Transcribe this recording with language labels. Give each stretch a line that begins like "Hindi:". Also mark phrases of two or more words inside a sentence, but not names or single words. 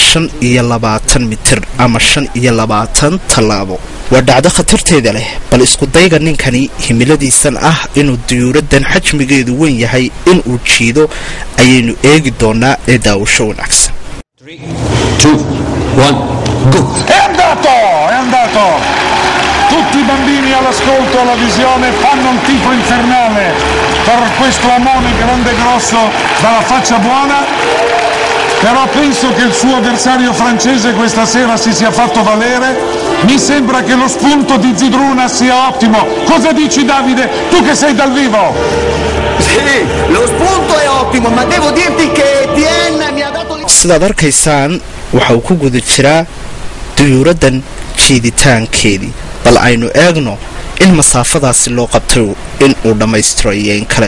Somali: 25 mitir ama 25 talaabo waa dhacdo khatarteeda leh bal isku dayga ninkani himiladiisan ah inuu diyuuradan xajmigeedu weyn yahay in uu jiido ayaynu eegi doonaa ee daawasho wanaagsan
English: 3 2 1 go
Italian: è andato tutti i bambini all'ascolto alla visione fanno un tifo infernale per questo omone grande e grosso dalla faccia buona però penso che il suo avversario francese questa sera si sia fatto valere mi sembra che lo spunto di Zidruna sia ottimo cosa dici Davide tu che sei dal vivo sì lo spunto è ottimo ma devo dirti che Etienne mi ha dato
Somali: sidaad arkaysaan waxa uu ku guda jiraa diyuuradan jiiditaankeedii bal aynu eegno in masaafadaasi loo qabtay in uu dhammaystiro in kale